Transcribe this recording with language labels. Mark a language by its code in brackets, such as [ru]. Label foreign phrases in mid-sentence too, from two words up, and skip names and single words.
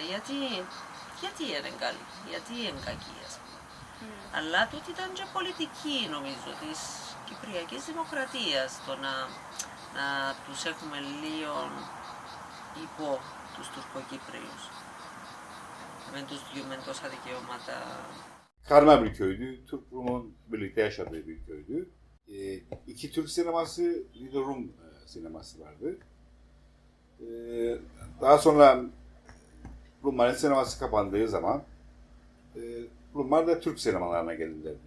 [el] Γιατί είναι καλή, γιατί είναι κακή, ας πούμε. Αλλά τούτη ήταν και πολιτική, νομίζω, της Κυπριακής Δημοκρατίας, το να τους έχουμε λίγο υπό τους Τουρκοκύπριους. Με τους δυο με τόσα δικαιώματα. [tr] Karma bir köydü. Türk Rum'un birlikte yaşadığı bir köydü. İki Türk sineması, bir de Rum sineması vardı. Daha sonra Rumların sineması kapandığı zaman Rumlar da Türk sinemalarına gelirlerdi.